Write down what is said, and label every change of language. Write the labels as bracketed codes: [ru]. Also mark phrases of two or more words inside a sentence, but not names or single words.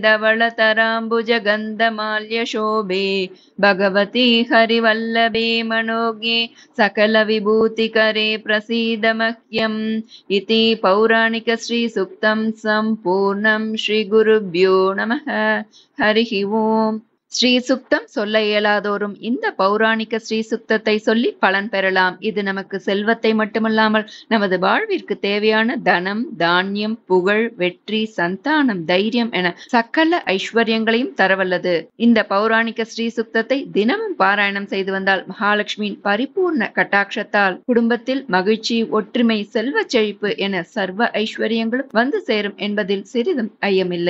[sa] धवलतराम्बुजगन्धमाल्यशोभे भगवती हरिवल्लभे मनोज्ञे सकलविभूतिकरे प्रसीद मह्यम् इति पौराणिकश्रीसूक्तं सम्पूर्णं श्रीगुरुभ्यो नमः। हरिः ओम्. [ta] ஸ்ரீசுக்தம் சொல்ல இயலாதோறும் இந்த பௌராணிக ஸ்ரீசுக்தத்தை சொல்லி பலன் பெறலாம். இது நமக்கு செல்வத்தை மட்டுமல்லாமல் நமது வாழ்விற்கு தேவையான தனம், தானியம், புகழ், வெற்றி, சந்தானம், தைரியம் என சகல ஐஸ்வர்யங்களையும் தரவல்லது. இந்த பௌராணிக ஸ்ரீசுக்தத்தை தினமும் பாராயணம் செய்து வந்தால் மகாலட்சுமியின் பரிபூர்ண கட்டாட்சத்தால் குடும்பத்தில் மகிழ்ச்சி, ஒற்றுமை, செல்வ செழிப்பு என சர்வ ஐஸ்வர்யங்களும் வந்து சேரும் என்பதில் சிறிதும் ஐயமில்லை.